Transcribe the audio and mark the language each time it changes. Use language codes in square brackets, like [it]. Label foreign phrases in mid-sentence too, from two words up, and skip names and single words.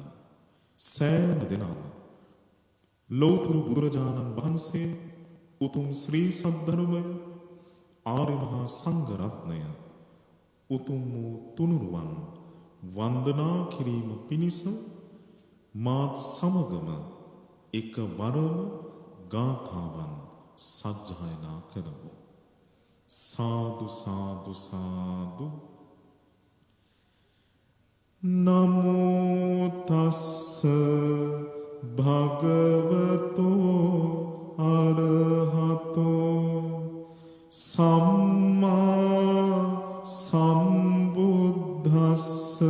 [si] සෑම දෙනාම ලෞතුරු බුදුරජාණන් වහන්සේ උතුම් ශ්‍රී සද්ධර්මය ආර්ය මහා සංඝ රත්නය උතුම් වූ තුනුරුවන් වන්දනා කිරීම පිණිස මාත් සමගම එක වරම ගාථාවන් සජ්ජායනා කරමු. [pi] සාදු සාදු සාදු. නමෝ තස්ස භගවතෝ අරහතෝ සම්මා සම්බුද්දස්ස.